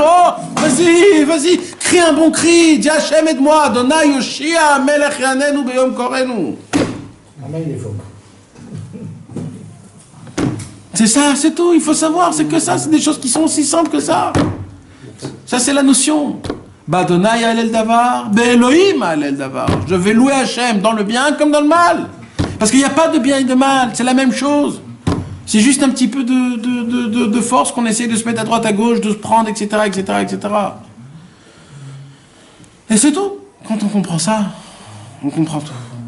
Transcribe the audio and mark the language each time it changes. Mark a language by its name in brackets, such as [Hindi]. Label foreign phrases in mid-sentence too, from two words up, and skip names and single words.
[French] Oh, vas-y, crie un bon cri, dis Hachem aide-moi, [Hebrew] ה' הושיעה, המלך יעננו ביום קראנו. [French] Amen les phoques. C'est ça, c'est tout, il faut savoir, c'est que ça, c'est des choses qui sont aussi simples que ça. Ça, c'est la notion. [Hebrew] בה' אהלל דבר, באלוהים אהלל דבר. [French] Je vais louer Hachem dans le bien comme dans le mal. Parce qu'il n'y a pas de bien et de mal, c'est la même chose. C'est juste un petit peu de force qu'on essaie de se mettre à droite, à gauche, de se prendre, etc. Et c'est tout. Quand on comprend ça, on comprend tout.